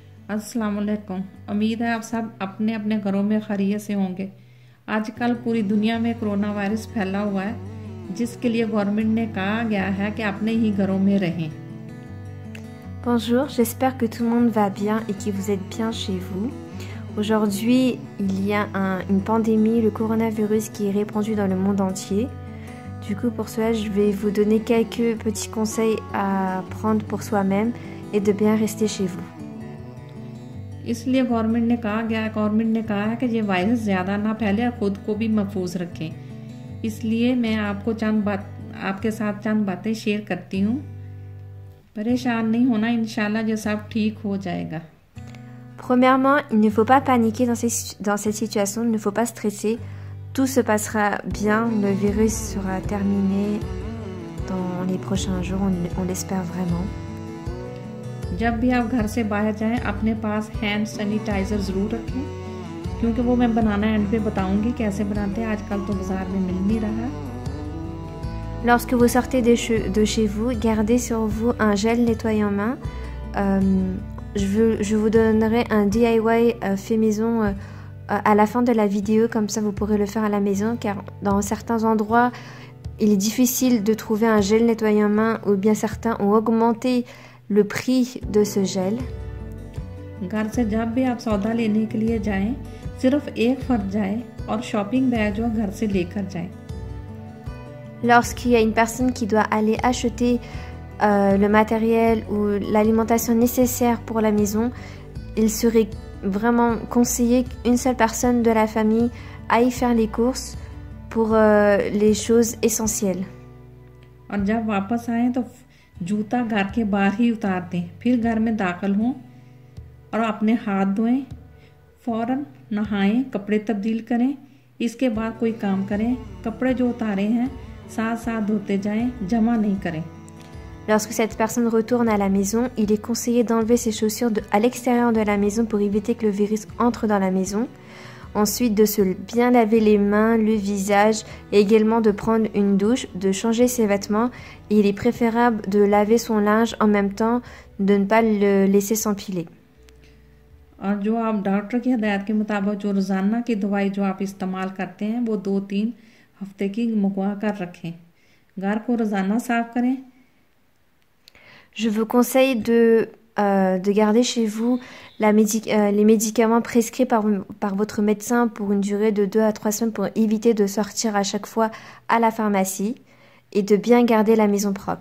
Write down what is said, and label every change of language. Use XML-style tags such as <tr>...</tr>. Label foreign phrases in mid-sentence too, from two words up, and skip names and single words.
<ur>السلام علیکم. امید ہے آپ سب اپنے اپنے گھروں میں خیریت سے ہوں گے. آج کل پوری دنیا میں کورونا وائرس پھیلا ہوا ہے، جس کے لیے گورنمنٹ نے کہا گیا ہے کہ اپنے ہی گھروں میں رہیں.</ur> <fr>Bonjour, j'espère que tout le monde va bien et que vous êtes bien chez vous. Aujourd'hui, il y a une pandémie, le coronavirus, qui est répandu dans le monde entier. Du coup, pour cela, je vais vous donner quelques petits conseils à prendre pour soi-même et de bien rester chez vous.</fr> <ur>اس لیے گورنمنٹ نے کہا ہے کہ یہ وائرس زیادہ نہ پھیلے اور خود کو بھی محفوظ رکھیں. اس لیے میں آپ کے ساتھ چند باتیں شیئر کرتی ہوں. پریشان نہیں ہونا، ان شاء اللہ یہ سب ٹھیک ہو جائے گا.</ur> <fr>Premièrement, il ne faut pas paniquer dans cette situation, il ne faut pas stresser. Tout se passera bien, le virus sera terminé dans les prochains jours, on l'espère vraiment.</fr> <ur>جب بھی آپ گھر سے باہر جائیں، اپنے پاس</ur> <en>hand sanitizer</en> <ur>ضرور رکھیں، کیونکہ وہ میں بنانا اینڈ پہ بتاؤں گی کیسے بناتے ہیں. آج کل تو بازار میں مل نہیں رہا.</ur> <fr>Lorsque vous sortez de chez vous, gardez sur vous un gel nettoyant main. Je vous donnerai un DIY fait maison à la fin de la vidéo, comme ça vous pourrez le faire à la maison, car dans certains endroits, il est difficile de trouver un gel nettoyant main, ou bien certains ont augmenté le prix de ce gel.</fr> <ur>گھر سے جب بھی آپ سودا لینے کے لیے جائیں، صرف ایک فرد جائے اور</ur> <en>shopping bag</en> <ur>جو گھر سے لے کر جائے.</ur> <fr>Lorsqu'il y a une personne qui doit aller acheter le matériel ou l'alimentation nécessaire pour la maison, il serait vraiment conseillé qu'une seule personne de la famille aille faire les courses pour les choses essentielles.</fr> <ur>اور جب واپس آئے تو جوتا گھر کے باہر ہی اتار دیں، پھر گھر میں داخل ہوں اور اپنے ہاتھ دھوئیں، فوراً نہائیں، کپڑے تبدیل کریں، اس کے بعد کوئی کام کریں. کپڑے جو اتارے ہیں ساتھ ساتھ دھوتے جائیں، جمع نہیں کریں.</ur> <fr>Lorsque cette personne retourne à la maison, il est conseillé d'enlever ses chaussures à l'extérieur de la maison pour éviter que le virus entre dans la maison. Ensuite, de se bien laver les mains, le visage et également de prendre une douche, de changer ses vêtements. Et il est préférable de laver son linge en même temps, de ne pas le laisser s'empiler.</fr> <ur>اور جو آپ ڈاکٹر کی ہدایت کے مطابق جو روزانہ کی دوائی جو آپ استعمال کرتے ہیں، وہ 2-3 ہفتے کی مکوا کر رکھیں. گھر کو روزانہ صاف کریں.</ur> <fr>Je vous conseille de garder chez vous les médicaments prescrits par votre médecin pour une durée de 2 à 3 semaines pour éviter de sortir à chaque fois à la pharmacie et de bien garder la maison propre.</fr>